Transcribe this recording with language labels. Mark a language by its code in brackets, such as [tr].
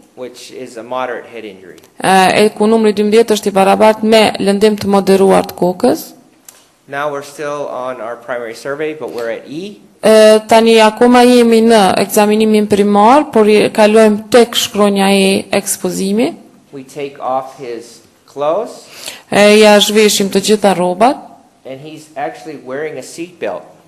[en] Which is a moderate head injury. [sq] Ku numri 12 është i barabart me lëndim të moderuar të kokës. [en] Now we're still on our primary survey, but we're at E. [sq] Tani akoma jemi në ekzaminimin primar, por kalojmë tek shkronja e ekspozimi. [en] We take off his clothes, [sq] Ja zhveshim të gjitha rrobat [en] and he's actually wearing a seat belt.